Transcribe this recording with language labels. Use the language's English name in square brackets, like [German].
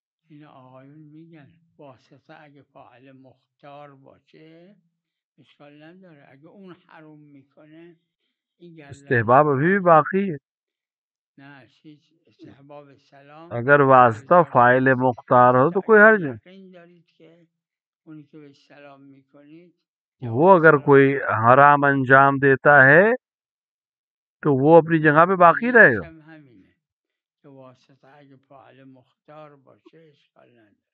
[Persian] این آقایون میگن واسطه اگه فاعل مختار باشه اشکال نداره، اگه اون حروم میکنه این گردن [Urdu] استحباب ابھی بھی باقی ہے. [Persian] نه چیز استحباب سلام [Urdu] اگر واسطہ فاعل مختار ہو تو کوئی حرج نہیں. [Persian] یقین دارید که اونی که به سلام میکنید [Urdu] وہ اگر کوئی حرام انجام دیتا ہے تو وہ اپنی جگہ پہ باقی رہے گا. [Persian] هم همینه که واسطه اگه فاعل مختار باشه اشکال نداره.